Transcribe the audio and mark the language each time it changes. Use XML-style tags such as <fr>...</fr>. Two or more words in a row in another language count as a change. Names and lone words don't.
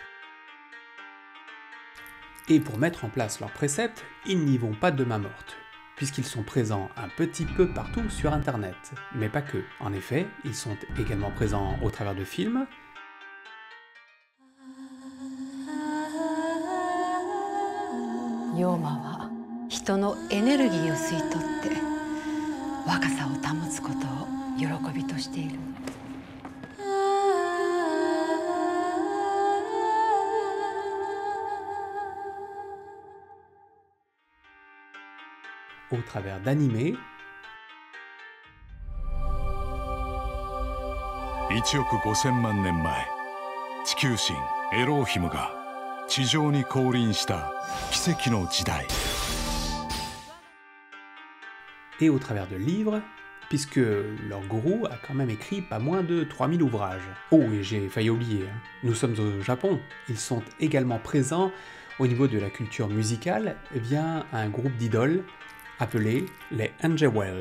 <fr>Et pour mettre en place leurs préceptes, ils n'y vont pas de main morte, puisqu'ils sont présents un petit peu partout sur Internet, mais pas que. En effet, ils sont également présents au travers de films,</fr> <ja>Yoma 人のエネルギーを吸い取って若さを保つことを喜びとしている。</ja> <fr>au travers d'animés,</fr> <ja>1 億5000万年前、地球神エローヒムが地上に降臨した奇跡の時代。</ja> <fr>et au travers de livres, puisque leur gourou a quand même écrit pas moins de 3000 ouvrages. Oh, et j'ai failli oublier, hein. Nous sommes au Japon, ils sont également présents au niveau de la culture musicale via un groupe d'idoles appelé les Angewell.</fr>